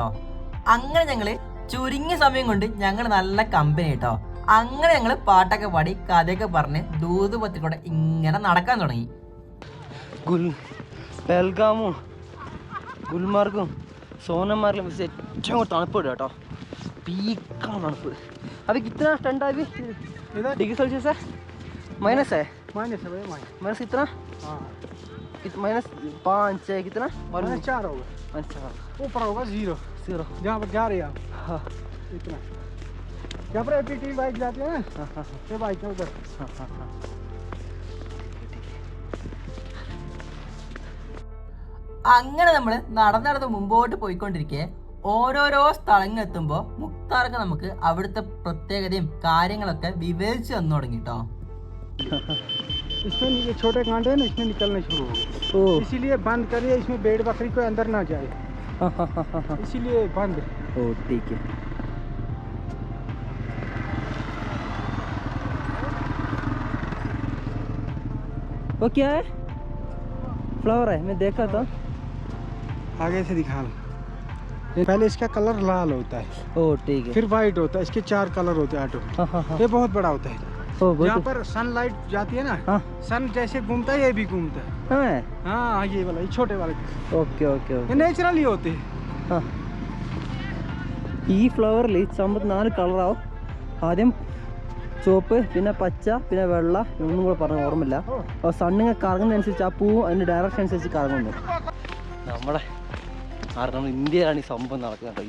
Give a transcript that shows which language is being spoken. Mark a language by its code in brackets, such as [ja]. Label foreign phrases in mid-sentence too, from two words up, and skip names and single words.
[ml] അങ്ങനെ ഞങ്ങള് ചുരുങ്ങിയ സമയം കൊണ്ട് ഞങ്ങൾ നല്ല കമ്പനി കേട്ടോ. അങ്ങനെ ഞങ്ങള് പാട്ടൊക്കെ പാടി കഥയൊക്കെ പറഞ്ഞ് ദൂതുപത്തിൽ കൂടെ ഇങ്ങനെ നടക്കാൻ തുടങ്ങി. പെൽഗാമും ഗുൽമാർഗും സോനമാർഗും വെച്ച് ഏറ്റവും തണുപ്പ് കേട്ടോ. പീക്കാണ് തണുപ്പ്. [hi] अभी कितना ठंडा अभी [en] degree Celsius [hi] है? माइनस है माइनस कितना? -5 है कितना? -4 होगा. -4 ऊपर होगा 0 जहाँ पर जा रहे हैं आप. हाँ इतना जहाँ पर एपीटी बाइक जाती है ना. हाँ ये बाइक है उधर. हाँ [ml] അങ്ങനെ നമ്മൾ നടന്ന് മുമ്പോട്ട് പോയിക്കൊണ്ടിരിക്കെ ഓരോരോ സ്ഥലങ്ങൾ എത്തുമ്പോൾ മുക്താർക്ക് നമുക്ക് അവിടുത്തെ പ്രത്യേകതയും കാര്യങ്ങളൊക്കെ വിവരിച്ചു തന്നു തുടങ്ങി കേട്ടോ. [hi] इसमें ये छोटे कांटे हैं ना, इसमें निकलने शुरू हो गए, इसीलिए बंद करिए. इसमें भेड़ बकरी को अंदर ना जाए, इसीलिए बंद. ओ ठीक है. वो क्या है? फ्लावर है, मैं देखा था. आगे से दिखा लो. पहले इसका कलर लाल होता है. ओ ठीक है. फिर वाइट होता है. इसके 4 कलर होते हैं ऑटो. ये बहुत बड़ा होता है. यहाँ पर सनलाइट जाती है ना, सन जैसे घूमता है ये भी घूमता है. हाँ ये वाला, ये छोटे वाले. [en] okay okay okay. [hi] ये नेचुरली होते हैं. [ml] ഈ ഫ്ലവറിൽ 4 കളറാവും. ആദ്യം ചുവപ്പ്, പിന്നെ പച്ച, പിന്നെ വെള്ള, ഒന്നും കൂടെ പറഞ്ഞ ഓർമ്മയില്ല. അപ്പോൾ സണ്ണിങ്ങനെ കറങ്ങുന്നതനുസരിച്ച് ആ പൂവും അതിൻ്റെ ഡയറക്ഷൻ അനുസരിച്ച് കറങ്ങുന്നു. നമ്മുടെ നമ്മുടെ ഇന്ത്യയിലാണ് ഈ സംഭവം നടക്കുന്നത് കേട്ടോ.